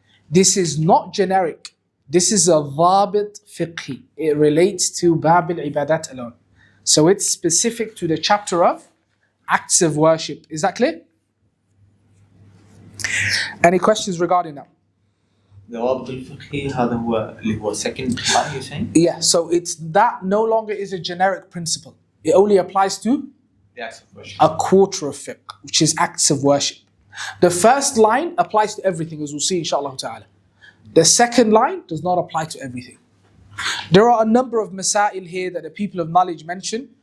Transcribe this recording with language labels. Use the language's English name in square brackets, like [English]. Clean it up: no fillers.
[English] This is not generic. This is a ضابط fiqhi. It relates to bab al-ibadat alone. So it's specific to the chapter of acts of worship. Is that clear? Any questions regarding that? [Arabic] ضوابط الفقهي هذا هو اللي هو [English] second line you're saying? Yeah, so it's that no longer is a generic principle. It only applies to The acts of worship. a quarter of fiqh, which is acts of worship. The first line applies to everything, as we'll see inshallah ta'ala. The second line does not apply to everything. There are a number of masail here that the people of knowledge mention.